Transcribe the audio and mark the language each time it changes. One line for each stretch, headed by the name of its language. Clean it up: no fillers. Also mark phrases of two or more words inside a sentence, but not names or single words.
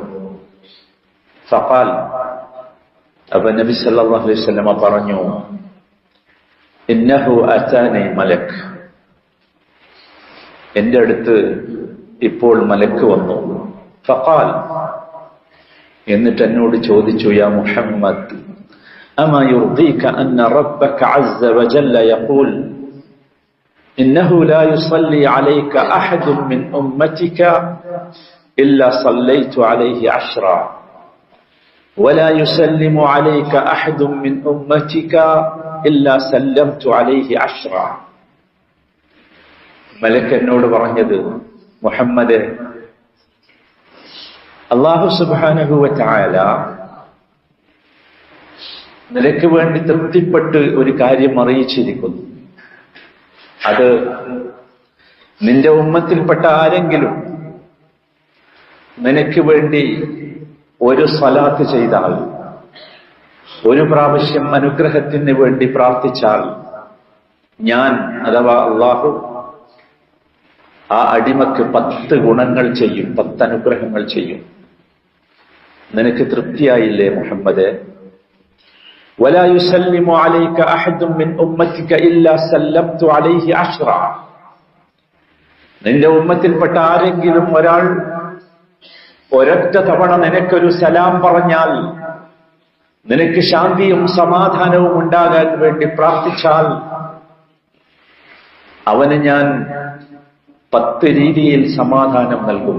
Malayalam: ഫഖാൽ, അപ്പൊ നബി
Arabic: صلى الله عليه وسلم
Malayalam: പറഞ്ഞു,
Arabic: إنه أتاني ملك.
Malayalam: എന്റെ അടുത്ത് ഇപ്പോൾ മലക്ക് വന്നു.
Arabic: ഫഖാൽ,
Malayalam: എന്നിട്ട് എന്നോട് ചോദിച്ചു,
Arabic: يا محمد أما يرضيك أن ربك عز وجل يقول إنه لا يصلي عليك أحد من أمتك إلا صليت عليه 10 ولا يسلم عليك أحد من أمتك إلا سلمت عليه 10.
Malayalam: മലക്ക് എന്നോട് പറഞ്ഞത്, മുഹമ്മദേ,
Arabic: الله سبحانه وتعالى
Malayalam: നിനക്ക് വേണ്ടി തൃപ്തിപ്പെട്ട് ഒരു കാര്യം അറിയിച്ചിരിക്കുന്നു. അത് നിന്റെ ഉമ്മത്തിൽപ്പെട്ട ആരെങ്കിലും നിനക്ക് വേണ്ടി ഒരു സ്വലാത്ത് ചെയ്താൽ, ഒരു പ്രാവശ്യം അനുഗ്രഹത്തിന് വേണ്ടി പ്രാർത്ഥിച്ചാൽ, ഞാൻ അഥവാ അല്ലാഹു ആ അടിമക്ക് 10 ഗുണങ്ങൾ ചെയ്യും, 10 അനുഗ്രഹങ്ങൾ ചെയ്യും. നിനക്ക് തൃപ്തിയായില്ലേ മുഹമ്മദേ?
Arabic: ولا يسلم عليك أحد من أمتك إلا سلمت عليه 10.
Malayalam: നിന്റെ ഉമ്മത്തിൽപ്പെട്ട ആരെങ്കിലും ഒരാൾ ഒരൊറ്റ തവണ നിനക്കൊരു സലാം പറഞ്ഞാൽ, നിനക്ക് ശാന്തിയും സമാധാനവും ഉണ്ടാകാൻ വേണ്ടി പ്രാർത്ഥിച്ചാൽ, അവന് ഞാൻ 10 രീതിയിൽ സമാധാനം നൽകും.